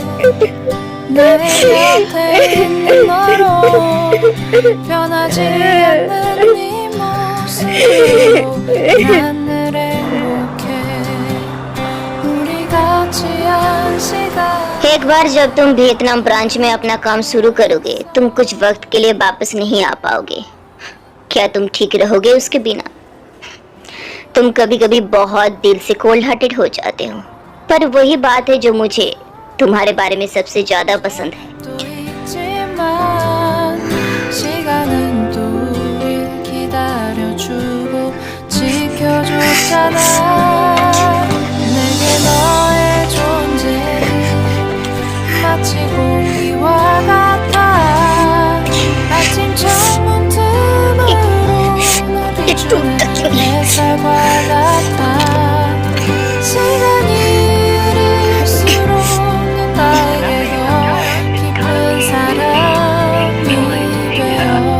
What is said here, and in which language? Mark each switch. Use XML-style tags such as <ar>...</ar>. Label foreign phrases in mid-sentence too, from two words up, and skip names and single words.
<ko>내 곁에 있는 너로 변하지 않는 네 모습으로 난 늘 행복해 우리 같이 한 시간</ko> <hi>एक बार जब तुम वियतनाम ब्रांच में अपना काम शुरू करोगे, तुम कुछ वक्त के लिए वापस नहीं आ पाओगे। क्या तुम ठीक रहोगे उसके बिना? तुम कभी कभी बहुत दिल से</hi> <en>cold hearted</en> <hi>हो जाते हो, पर वही बात है जो मुझे तुम्हारे बारे में सबसे ज्यादा पसंद है।</hi> <ko>또 있지만 시간은 또 우릴 기다려주고 지켜줬잖아 내게 너의 존재는 마치 공기와 같아 아침 창문 틈으로 널 비추는 햇살과 같아 시간이 흐를수록 넌 나에게 더 깊은 사랑이 되어</ko>